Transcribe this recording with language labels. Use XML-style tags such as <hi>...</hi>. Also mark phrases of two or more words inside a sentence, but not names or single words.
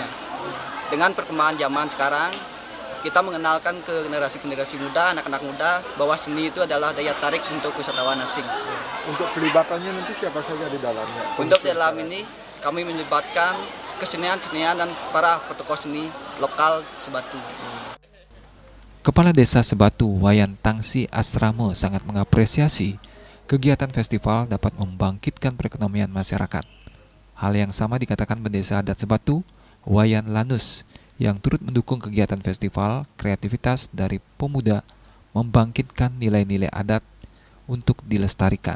<id>Dengan perkembangan zaman sekarang, kita mengenalkan ke generasi-generasi muda, anak-anak muda, bahwa seni itu adalah daya tarik untuk wisatawan asing. Untuk pelibatannya nanti siapa saja di dalamnya? Untuk di dalam ini, kami melibatkan kesenian-kesenian dan para tokoh seni lokal Sebatu. Kepala Desa Sebatu, Wayan Tangsi Asrama, sangat mengapresiasi kegiatan festival dapat membangkitkan perekonomian masyarakat. Hal yang sama dikatakan Pendesa Adat Sebatu, Wayan Lanus, yang turut mendukung kegiatan festival kreativitas dari pemuda membangkitkan nilai-nilai adat untuk dilestarikan.</id>